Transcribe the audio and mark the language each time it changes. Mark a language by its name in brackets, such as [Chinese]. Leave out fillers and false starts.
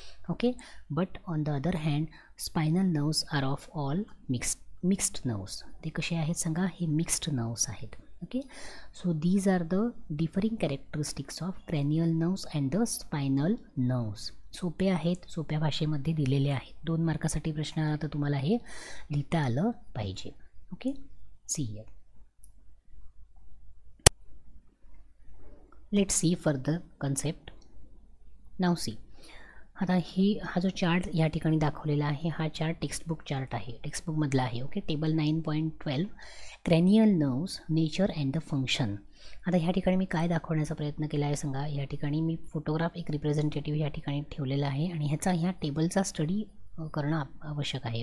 [English] Okay, but on the other hand spinal nerves are of all mixed nerves. [Marathi] ते कसे आहेत सांगा, हे मिक्स्ड नर्व्स आहेत. [English] Okay, so these are the differing characteristics of cranial nerves and the spinal nerves. [Marathi] सोपे आहेत, सोप्या भाषेमध्ये दिलेले आहेत. 2 मार्कासाठी प्रश्न आला तर तुम्हाला हे लिहिता आलं पाहिजे. [English] Okay, see here. Let's see further concept. Now see. [Marathi] आता हा जो चार्ट या ठिकाणी दाखवलेला आहे, हा चार्ट टेक्स्टबुक चार्ट आहे, टेक्स्टबुकमधला आहे. [English] Okay, table 9.12 cranial nerves nature and the function. [Marathi] आता ह्या ठिकाणी मी काय दाखवण्याचा प्रयत्न केला आहे सांगा, या ठिकाणी मी फोटोग्राफ एक रिप्रेझेंटेटिव्ह या ठिकाणी ठेवलेला आहे आणि ह्या टेबलचा स्टडी करणं आवश्यक आहे.